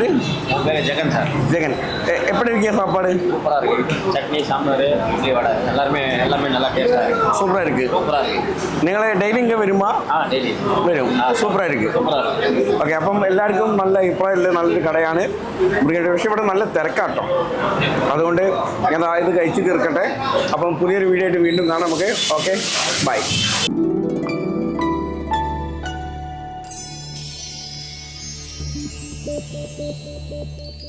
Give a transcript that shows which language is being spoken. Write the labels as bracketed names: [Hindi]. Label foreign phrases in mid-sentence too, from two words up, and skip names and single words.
[Tamil] ஜெகன் சார். ஜெகன், எப்படி இருக்கீங்க சாப்பாடு? சூப்பராக இருக்குது. சட்னி, சாம்பார், இட்லி, வடை எல்லாமே நல்லா டேஸ்ட்டாக இருக்குது. சூப்பராக இருக்குது. சூப்பராக இருக்குது. [Malayalam] നിങ്ങൾ ഡെയിലി ഇங்கே വരുമോ? ഡെയിലി [Tamil] വരും. சூப்பராக இருக்குது. சூப்பராக இருக்குது. [Malayalam] ഓക്കെ, അപ്പം എല്ലാവർക്കും നല്ല അഭിപ്രായമുള്ള നല്ലൊരു കടയാണ്. പക്ഷേ ഇവിടെ നല്ല തിരക്കാട്ടോ. അതുകൊണ്ട് ഞാൻ ഇത് കഴിച്ച് തീർക്കട്ടെ. അപ്പം പുതിയൊരു വീഡിയോ ആയിട്ട് വീണ്ടും കാണാം നമുക്ക്. ഓക്കെ, [English] ബൈ. Thank you.